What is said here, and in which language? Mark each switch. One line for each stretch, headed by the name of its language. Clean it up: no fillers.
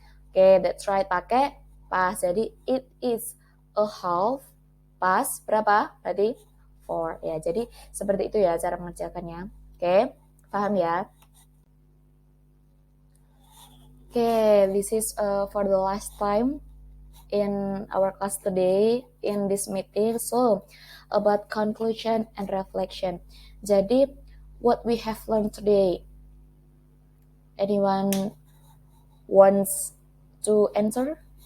English: Oke, that's right, pakai past. Jadi it is a half past berapa?
Indonesian: Berarti 4. Ya, jadi seperti itu ya cara mengerjakannya. Oke, paham ya?
English: Oke, this is for the last time in our class today in this meeting. So about conclusion and reflection. Jadi what we have learned today, anyone wants to answer?